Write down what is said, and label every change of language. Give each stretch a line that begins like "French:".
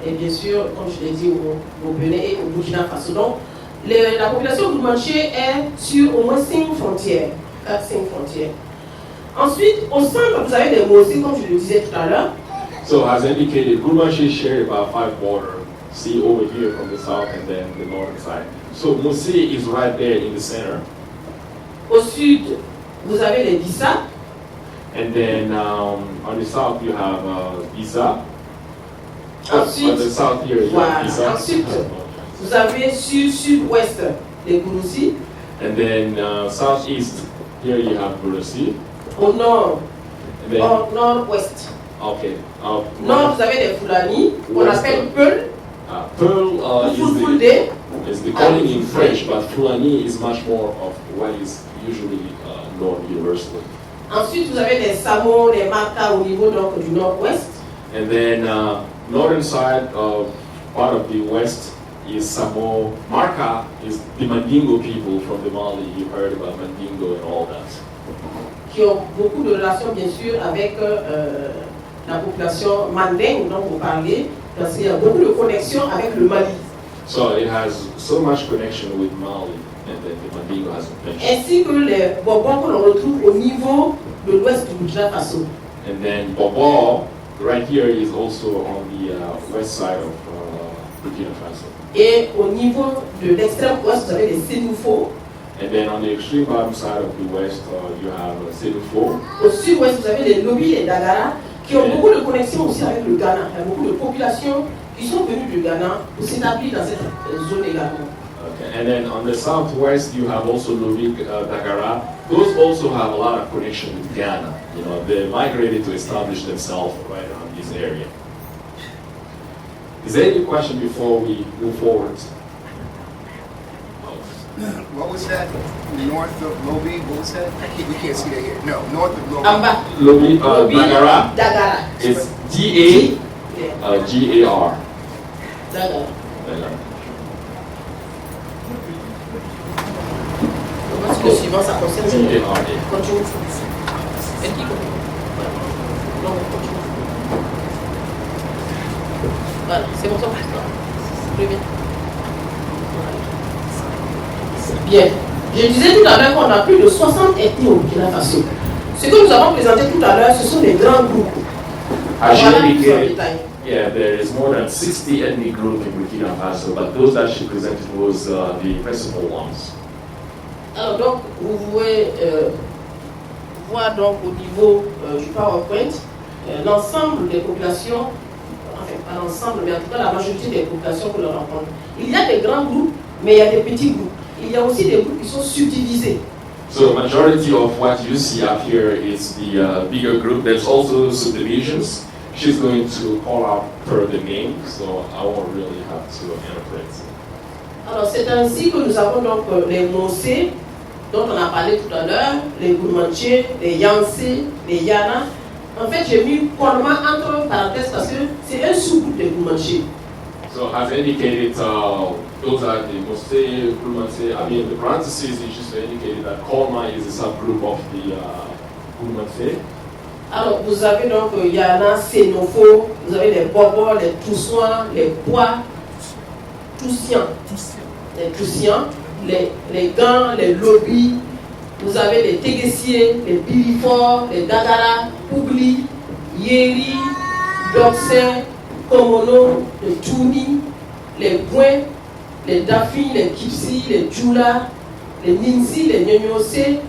French: Et bien sûr, comme je l'ai dit, au Bénin et au Burkina Faso. Donc, la population Gourmanché est sur au moins 5 frontières. 4-5 frontières. Ensuite, au centre, vous avez des Mossé, comme je le disais tout à l'heure.
English: So as indicated, Gourmanché share about 5 borders. See over here from the south and then the northern side. So Moussi is right there in the center.
French: Au sud, vous avez les Bissa.
English: And then on the south you have Bisa.
French: Ensuite,
English: on the south here you
French: voilà.
English: have Bisa.
French: Ensuite, vous avez sud-ouest les Gouroussi.
English: And then southeast here you have Gurusi.
French: Au nord,
English: And then
French: nord-ouest.
English: okay.
French: Nord, vous avez les Fulani, qu'on appelle Peul.
English: Pearl
French: Fulfulde.
English: is the calling in French, but Fulani is much more of what is usually known universally.
French: Ensuite, vous avez les Samo, les Maka au niveau donc, du nord-ouest.
English: And then northern side, part of the west, is Samo. Marka is the Mandingo people from the Mali. You heard about Mandingo and all that.
French: Qui ont beaucoup de relations, bien sûr, avec la population mandingue dont vous parlez, parce qu'il y a beaucoup de connexions avec le Mali.
English: So it has so much connection with Mali, and then the Mandingo has mentioned.
French: Ainsi que les Bobos que l'on retrouve au niveau de l'ouest du Burkina Faso.
English: And then Bobo, right here, is also on the west side of Burkina Faso.
French: Et au niveau de l'extrême ouest, vous avez les Sénoufos.
English: And then on the extreme bottom side of the west, you have Sénoufo.
French: Au sud-ouest, vous avez les Lobi et Dagara, qui ont beaucoup de connexions aussi avec le Ghana. Il y a beaucoup de populations qui sont venues du Ghana pour s'établir dans cette zone également.
English: Okay. And then on the southwest, you have also Lobi, Dagara. Those also have a lot of connection with Ghana. You know, they migrated to establish themselves right around this area. Is there any question before we move forward? What was that? North of Lobi? What was that? We can't see that here. No, north of Lobi. Amba. Lobi, Lobi, Dagara. Dagara. It's G-A-R. Dagara. Dagara.
French: Le suivant, ça concerne
English: G-A-R-A.
French: Continue. Elle qui continue. Non, continue. Voilà, c'est bon ça. Très bien. Bien. Je disais tout à l'heure qu'on a plus de 60 ethnies au Burkina Faso. Ce que nous avons présenté tout à l'heure, ce sont des grands groupes.
English: As she
French: Voilà, plus en
English: indicated,
French: détail.
English: yeah, there is more than 60 ethnic groups in Burkina Faso, but those that she presented was the principal ones.
French: Alors donc, vous pouvez voir donc au niveau du PowerPoint l'ensemble des populations, enfin pas l'ensemble, mais en tout cas la majorité des populations que l'on rencontre. Il y a des grands groupes, mais il y a des petits groupes. Il y a aussi des groupes qui sont subdivisés.
English: So majority of what you see up here is the bigger group. There's also subdivisions. She's going to call out per the name, so I won't really have to interpret.
French: Alors c'est ainsi que nous avons donc les Monsé, dont on a parlé tout à l'heure, les Gourmanché, les Yansé, les Yana. En fait, j'ai mis Korma entre parenthèses parce que c'est un sous-groupe des Gourmanché.
English: So as indicated, those are the Mosé, Kurmanse. I mean, the parentheses is just indicated that Kolma is a subgroup of the Kurmanse.
French: Alors, vous avez donc Yana, Sénofo, vous avez les Bobos, les Toussouans, les Pois, Toussiens, les Toussiens, les Gants, les Lobis, vous avez les Téguessiers, les Biliforts, les Dagara, Pougli, Yeri, Doxin, Komono, les Tchouni, les Bouins, les Dafi, les Kipsi, les Djoula, les Ninsi, les Nyonyosé.